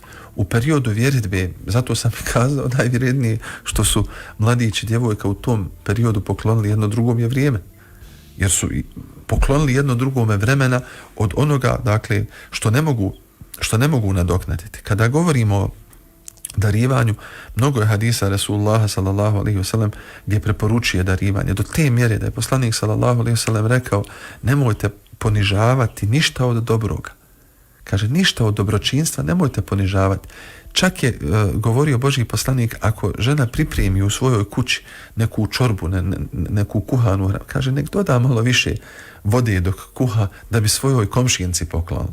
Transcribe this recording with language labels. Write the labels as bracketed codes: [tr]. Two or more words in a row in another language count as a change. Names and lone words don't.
[bs] U periodu vjeritbe, zato sam i kazao najvrednije što su mladići i djevojka u tom periodu poklonili jedno drugom je vrijeme. Jer su poklonili jedno drugome vremena od onoga, dakle, što ne mogu nadoknaditi. Kada govorimo o darivanju, mnogo je hadisa Rasulullaha [ar] صلى الله عليه وسلم [bs] gdje preporučuje darivanje do te mjere da je poslanik [ar] صلى الله عليه وسلم [bs] rekao nemojte ponižavati ništa od dobroga. Kaže, ništa od dobročinstva nemojte ponižavati. Čak je govorio Božji poslanik, ako žena pripremi u svojoj kući neku čorbu, neku kuhanu, kaže, nek doda malo više vode dok kuha da bi svojoj komšijenici poklonila.